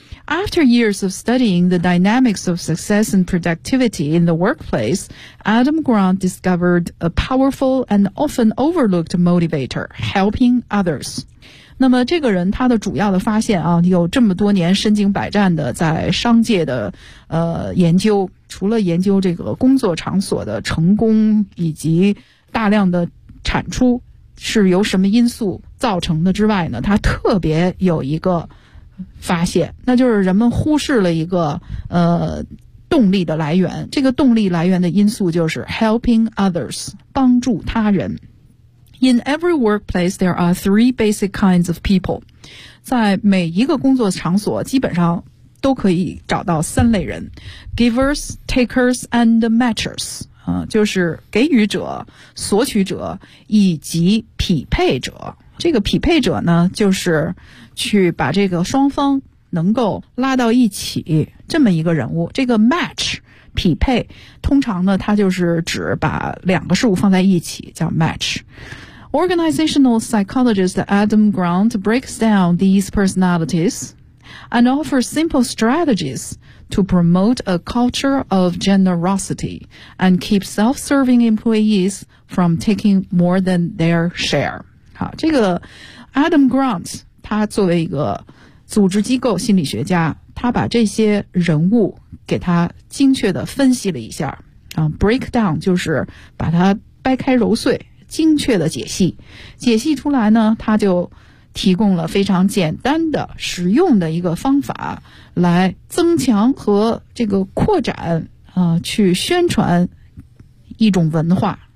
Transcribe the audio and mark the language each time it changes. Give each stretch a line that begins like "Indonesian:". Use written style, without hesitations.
English: After years of studying the dynamics of success and productivity in the workplace, Adam Grant discovered a powerful and often overlooked motivator, helping others.
Chinese: 那么这个人他的主要的发现啊，有这么多年身经百战的在商界的研究，除了研究这个工作场所的成功以及大量的产出是由什么因素造成的之外呢，他特别有一个发现，那就是人们忽视了一个动力的来源，这个动力来源的因素就是
English: helping others，
Chinese: 帮助他人。
English: In every workplace, there are three basic kinds of people.
Chinese: 在每一个工作场所基本上都可以找到三类人。
English: Givers, takers, and matchers.
Chinese: 就是给予者、索取者以及匹配者。这个匹配者呢，就是去把这个双方能够拉到一起这么一个人物。这个 match, 匹配，通常呢，它就是指把两个事物放在一起叫 match。
English: Organizational psychologist Adam Grant breaks down these personalities and offers simple strategies to promote a culture of generosity and keep self-serving employees from taking more than their share.
Chinese: 好，这个 Adam Grant 他作为一个组织机构心理学家，他把这些人物给他精确的分析了一下，break down 就是把它掰开揉碎，精确的解析，解析出来呢，他就提供了非常简单的实用的一个方法来增强和这个扩展去宣传一种文化。